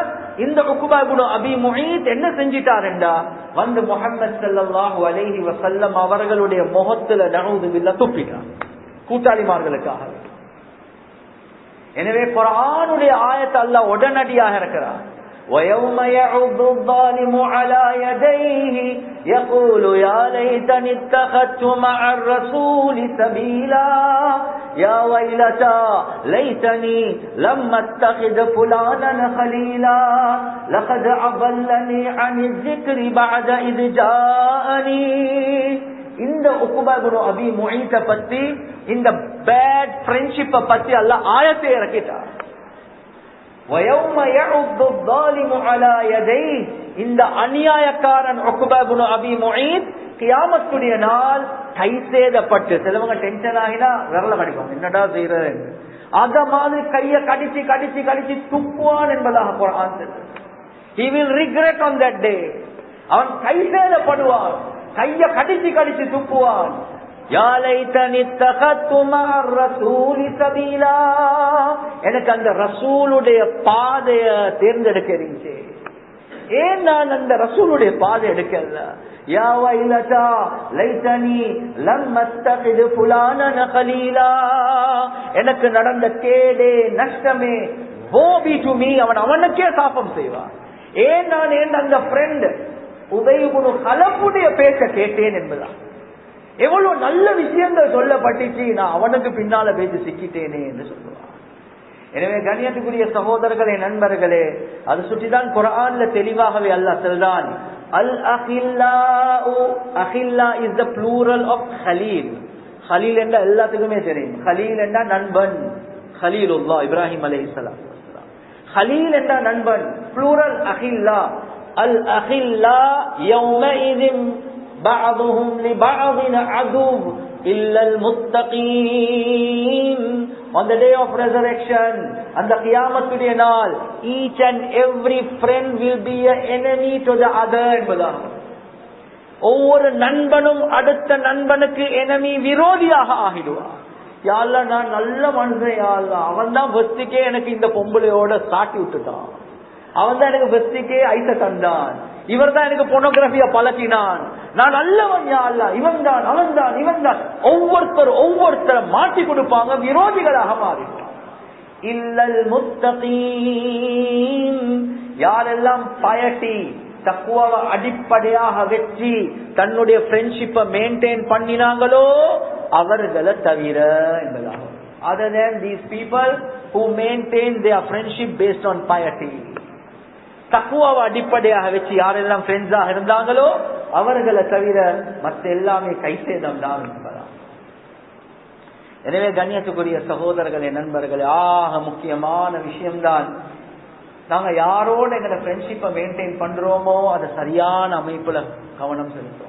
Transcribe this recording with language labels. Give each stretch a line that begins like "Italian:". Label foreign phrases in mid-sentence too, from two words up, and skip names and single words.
Tamil: இந்த உக்பா இப்னு அபி முஈத் என்ன செஞ்சிட்டாருண்டா, வந்து முஹம்மது
Arabic: صلى الله عليه وسلم
Tamil: அவர்களுடைய முகத்துல
Arabic: نعوذ بالله
Tamil: துப்பிட்டார் கூட்டாளிமார்களுக்காக. எனவே குர்ஆனுடைய ஆயத்தை அல்லாஹ் உடனடியாக இருக்கிறார்.
Arabic: وَيَوْمَ يَعُضُّ الظَّالِمُ عَلَى يَدَيْهِ يَقُولُ يَا لَيْتَنِي اتَّخَذْتُ مَعَ الرَّسُولِ سَبِيلًا يَا وَيْلَتَى لَيْتَنِي لَمْ أَتَّخِذْ فُلَانًا خَلِيلًا لَقَدْ أَضَلَّنِي عَنِ الذِّكْرِ بَعْدَ إِذْ جَاءَنِي.
Tamil: இந்த உக்பா இப்னு அபி முஈத் பத்தி, இந்த
English: bad friendship
Tamil: பத்தி அல்லாஹ் ஆயத்தை இறக்கிட்டார். وَيَوْمَ يَعُضُّ الظَّالِمُ عَلَى يَدَيْهِ, இந்த அநியாயக்காரன் உக்பா இப்னு அபி முஈத் கியாமத்துடைய நாள் கை சேதப்பட்டு, சிலவங்க டென்ஷன் ஆகினா விரல கடிக்கும், என்னடா செய்யறது, அத மாதிரி கைய கடிச்சு கடிச்சு கடிச்சு துப்புவான் என்பதாக குர்ஆன் சொல்லுது.
English: He will regret on that day.
Tamil: அவன் கை சேதப்படுவான், கைய கடிச்சு கடிச்சு துப்புவான்.
Arabic: يا ليتني اتخذت مع الرسول سبيلا,
Tamil: எனக்கு அந்த ரசூலுடைய பாதைய தேர்ந்தெடுக்க இருந்துச்சு, ஏன் நான் அந்த ரசூலுடைய பாதை எடுக்கல.
Arabic: يا ويلتا ليتني لم أتخذ فلانا خليلا,
Tamil: எனக்கு நடந்த கேடே நஷ்டமே,
English: woe be to me,
Tamil: அவன் அவனுக்கே சாபம் செய்வான். ஏன் நான் அந்த ஃப்ரெண்ட் உபை இப்னு கலப்புடைய பேச்ச கேட்டேன் என்பதா. எவ்வளவு நல்ல விஷயங்கள் சொல்லப்பட்டுச்சு, நான் அவனுக்கு பின்னால பேசி சிக்கிட்டேனே என்று சொல்லுவான். எனவே கண்ணியத்துக்குரிய சகோதரர்களே, நண்பர்களே, அது சுற்றிதான் குர்ஆன்ல தெளிவாகவே அல்லாஹ் சொல்றான்.
Arabic: الأخلاء,
English: akhilla is the plural of khalil.
Tamil: கலீல் என்ற எல்லாத்துக்குமே தெரியும், கலீல் என்ற நண்பன், கலீலுல்லாஹ் இப்ராஹிம் அலைஹிஸ்ஸலாம். கலீல் என்ற நண்பன், ப்ளூரல் அஹில்லா.
Arabic: الأخلاء يومئذ بعضهم لبعض عدو إلا المتقين.
English: On the day of resurrection,
Tamil: அந்த கியாமத்துடைய நாள்,
English: each and every friend will be an enemy to the other என்பதாக.
Tamil: ஒவ்வொரு நண்பனும் அடுத்த நண்பனுக்கு enemy, விரோதியாக ஆகிடுவார்.
Arabic: يا الله,
Tamil: நான் நல்ல மனுஷன்,
Arabic: يا الله,
Tamil: அவன் தான் ஃபர்ஸ்டுக்கே எனக்கு இந்த பொம்பளையோட சாட்டி விட்டுட்டான், அவன் தான் எனக்கு ஃபர்ஸ்டுக்கே ஐச தந்தான், இவர் தான் எனக்கு போனோகிராபிய பழக்கினான், நான் நல்லவன்
Arabic: يا الله,
Tamil: இவன் தான் அவன் தான் இவன் தான். ஒவ்வொருத்தரை மாட்டி கொடுப்பாங்க, விரோதிகளாக மாறிடுவாங்க.
Arabic: إلا المتقين,
Tamil: யாரெல்லாம் பயட்டி தக்வாவை அடிப்படையாக வெற்றி தன்னுடைய
English: friendship maintain
Tamil: பண்ணினாங்களோ அவர்களை தவிர என்பதாகும். Other than these people who maintain their friendship based on piety, தக்வாவை அடிப்படையாக வச்சு யாரெல்லாம் ஃப்ரெண்ட்ஸாக இருந்தாங்களோ அவர்களை தவிர மற்ற எல்லாமே கைசேதம் தான் என்பதா. எனவே கண்ணியத்துக்குரிய சகோதரர்களே, நண்பர்களே, ஆக முக்கியமான விஷயம்தான் நாங்க யாரோட எங்களை
English: friendship maintain
Tamil: பண்றோமோ அதை சரியான அமைப்புல கவனம் செலுத்துவோம்.